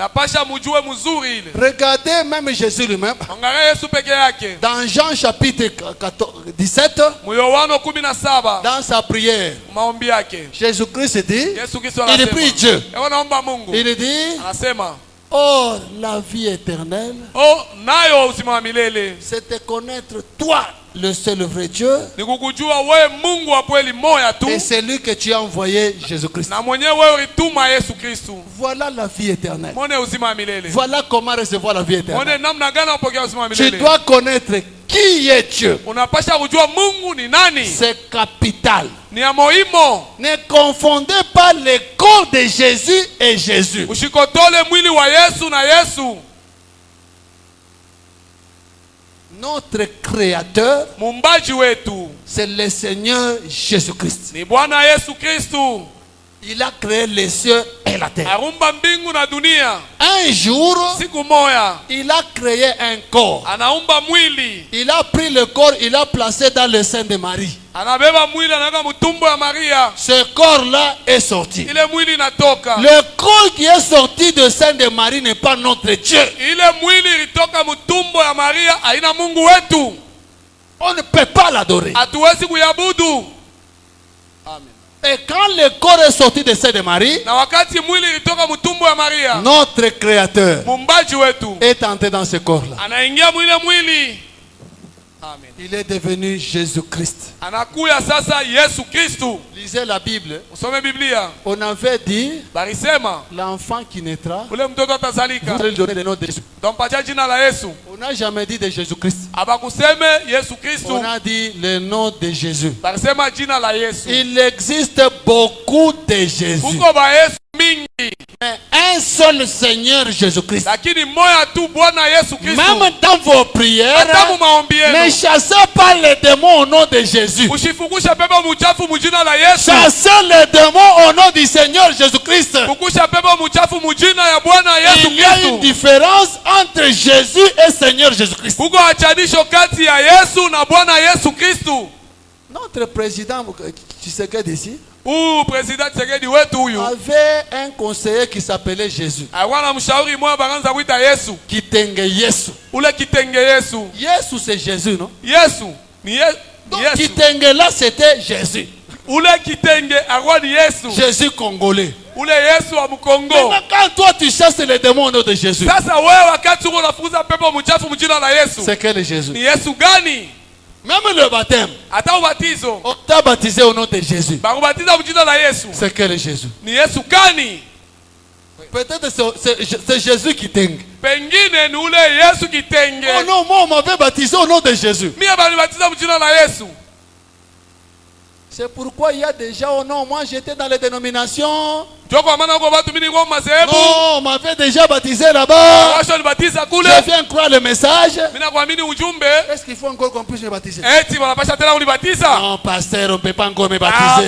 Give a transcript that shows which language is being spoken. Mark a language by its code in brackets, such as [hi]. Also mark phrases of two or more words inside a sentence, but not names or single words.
[fr] Regardez même Jésus lui-même. Dans Jean chapitre 17, dans sa prière, Jésus-Christ dit, il prie Dieu. Il dit, Or, la vie éternelle, [sw] nayo uzima wa milele, [fr] c'est de connaître toi, le seul vrai Dieu, [sw] ni kukujua wewe Mungu wa kweli moja tu, [fr] et celui que tu as envoyé, Jésus-Christ. [sw] na mwenyewe wewe ulituma Yesu Kristo. [fr] Voilà la vie éternelle. [sw] Mone uzima wa milele. [fr] Voilà comment recevoir la vie éternelle. [sw] Mone namna gani upokea uzima wa milele. [fr] Tu dois connaître qui est Dieu. [sw] Unapasha kujua Mungu ni nani. [fr] C'est capital. [sw] Ni ya muhimu. [fr] Ne confondez pas le corps de Jésus et Jésus. [sw] Usikotole mwili wa Yesu na Yesu. [fr] Notre créateur, [sw] Mumbaji wetu, [fr] c'est le Seigneur Jésus-Christ. [sw] Ni Bwana Yesu Kristo. [fr] Il a créé les cieux et la terre. [sw] Arumba mbingu na dunia. [fr] Un jour, [sw] siku moya, [fr] il a créé un corps. [sw] Anaumba mwili. [fr] Il a pris le corps, il l'a placé dans le sein de Marie. [sw] Anabeba mwili anaweka mtumbo ya Maria. [fr] Ce corps-là est sorti. [sw] Ile mwili inatoka. [fr] Le corps qui est sorti de sein de Marie n'est pas notre Dieu. [sw] Ile mwili ilitoka mtumbo ya Maria haina Mungu wetu. [fr] On ne peut pas l'adorer. [sw] Hatuwezi kuyabudu. Amen. [fr] Et quand le corps est sorti de sein de Marie, [sw] na wakati mwili ilitoka mtumbo ya Maria, [fr] notre créateur [sw] mumbaji wetu [fr] est entré dans ce corps-là. [sw] Anaingia mwili. Amen. [fr] Il est devenu Jésus-Christ. [sw] Anakuya sasa Yesu Kristo. [fr] Lisez la Bible. [sw] Usome Biblia. [fr] On avait dit [sw] barisema [fr] l'enfant qui naîtra, [sw] ule mtoto atazalika, [fr] vous allez lui donner le nom de Jésus. [sw] Dompatia jina la Yesu. [fr] On n'a jamais dit de Jésus-Christ. [sw] Abakuseme Yesu Kristo. [fr] On a dit le nom de Jésus. [sw] Barisema jina la Yesu. [fr] Il existe beaucoup de Jésus. [sw] Kuko ba Yesu mingi. [fr] Mais un seul Seigneur Jésus-Christ. [sw] Lakini moya tu Bwana Yesu Kristo. [fr] Même dans vos prières, ne chassez pas les démons au nom de Jésus. [sw] Usifukushe pepo mchafu mjina la Yesu. [fr] Chassez les démons au nom du Seigneur Jésus-Christ. [sw] Fukusha pepo mchafu mjina ya Bwana Yesu Kristo. [fr] Il y a une différence entre Jésus et Seigneur Jésus-Christ. [sw] Kuko achanisho kati ya Yesu na Bwana Yesu Kristo. [fr] Notre président Tshisekedi ici [sw] président Tshisekedi wetu huyu [fr] avait un conseiller qui s'appelait Jésus. [sw] Awana mshauri mmoja bakaanza kuita Yesu. Kitenge Yesu. Ule kitenge Yesu. [fr] Yesu c'est Jésus, non? [sw] Yesu ni Yesu. [fr] Kitenge là c'était Jésus. [sw] Ule kitenge akwa ni Yesu. [fr] Jésus congolais. [sw] Ule Yesu wa Mkongo. [fr] Maintenant quand toi tu chasses les démons au nom de Jésus. [sw] Sasa wewe wakati unafukuza pepo mchafu mjina la Yesu. [fr] C'est quel Jésus? [sw] Ni Yesu gani? [fr] Même le baptême. [sw] Ata ubatizo. [fr] On t'a baptisé au nom de Jésus. [sw] Bakubatiza mjina la Yesu. [fr] C'est quel Jésus? [sw] Ni Yesu gani? [fr] Peut-être c'est Jésus qui t'aime. [sw] Pengine ni ule Yesu kitenge. [fr] Oh non, moi on m'avait baptisé au nom de Jésus. [sw] Mimi balibatiza mjina la Yesu. [fr] C'est pourquoi il y a déjà oh non, moi j'étais dans les dénominations. Non, on m'avait déjà baptisé là-bas. Je viens croire le message. Est-ce qu'il faut encore qu'on puisse me baptiser? Non, pasteur, on ne peut pas encore me baptiser.